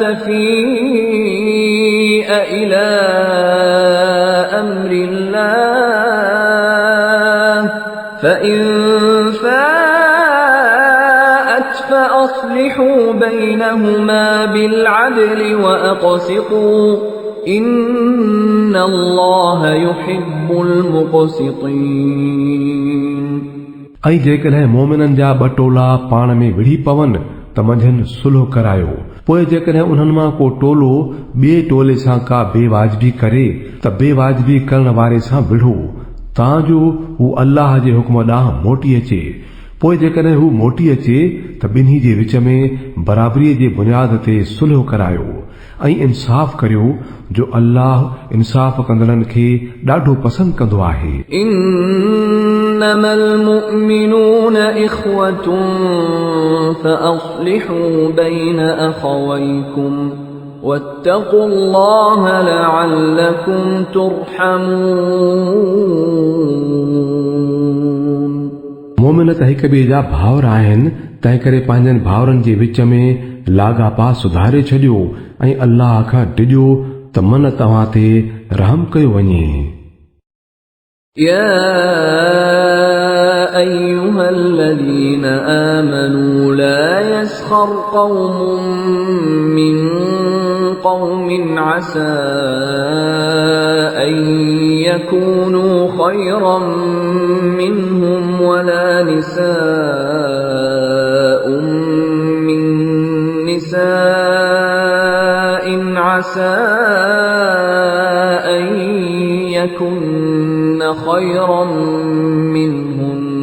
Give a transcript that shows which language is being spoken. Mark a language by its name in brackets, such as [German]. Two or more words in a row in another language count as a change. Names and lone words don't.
[Arabic] تَفِيءَ إِلَى أَمْرِ اللَّهِ فَإِن فاءت فأصلحوا بينهما بالعدل وأقسطوا إن الله يحب المقسطين। [Sindhi] ऐं जेकॾहिं मोमिननि जा ॿ टोला पाण में विढ़ी पवनि त मंझंदि सुलह करायो। पोइ जेकॾहिं उन्हनि मां को टोलो ॿिए टोले सां का बेवाजिबी करे त बेवाजिबी करण वारे सां विढ़ो तां जो हू अल्लाह जे हुक्म ॾांहुं मोटी अचे। पोइ जेकॾहिं हू मोटी अचे त ॿिन्ही जे विच में बराबरीअ जे बुनियाद ते सुलह करायो ऐं इंसाफ़ करियो जो अल्लाह इंसाफ़ कंदड़नि खे ॾाढो पसंदि कंदो आहे। [Arabic] إنما المؤمنون إخوة فأصلحوا بين أخويكم واتقوا الله لعلكم ترحمون। [Sindhi] मोमिन त हिक ॿिए जा भाउर आहिनि, तंहिं करे पंहिंजनि भाउरनि जे विच में लाॻापा सुधारे छॾियो ऐं अल्लाह खां डिॼो त मन तव्हां ते रहम कयो वञे। [Arabic] يا أيها الذين آمنوا لا يسخر قوم من قوم عسى أن يكونوا خيرا منهم ولا نساء من نساء عسى أن يكن خيرا منهم